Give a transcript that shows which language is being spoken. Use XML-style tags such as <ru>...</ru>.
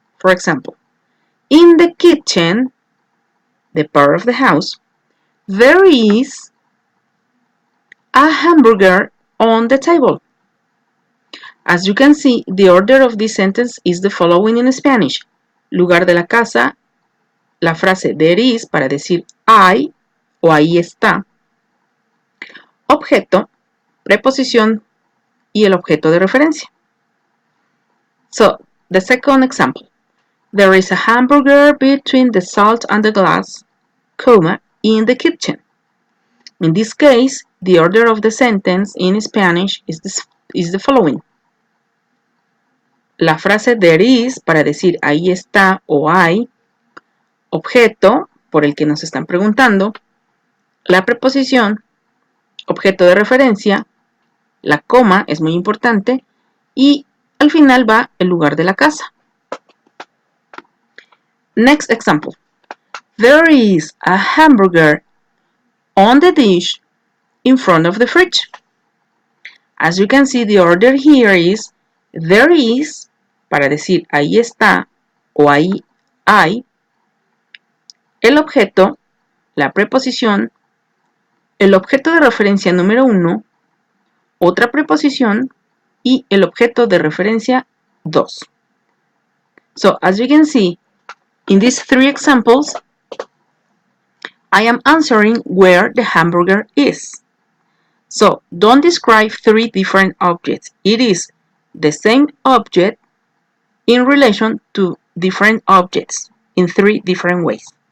<en>For example, in the kitchen, the part of the house, there is a hamburger on the table. As you can see, the order of this sentence is the following in Spanish.</en> <es>Lugar de la casa, la frase</es> <en>there is</en> <es>para decir hay o ahí está. Objeto, preposición y el objeto de referencia.</es> <en>So, the second example. There is a hamburger between the salt and the glass, comma, in the kitchen. In this case, the order of the sentence in Spanish is the following.</en> <es>La frase</es> <en>there is</en> <es>para decir ahí está o hay, objeto por el que nos están preguntando, la preposición, objeto de referencia, la coma es muy importante y al final va el lugar de la casa.</es> <en>Next example. There is a hamburger on the dish in front of the fridge. As you can see, the order here is there is,</en> <es>para decir ahí está o ahí hay, el objeto, la preposición, el objeto de referencia número 1, otra preposición y el objeto de referencia 2.</es> <en>So, as you can see, in these 3 examples, I am answering where the hamburger is. So, don't describe 3 different objects. It is the same object in relation to different objects in 3 different ways.</en>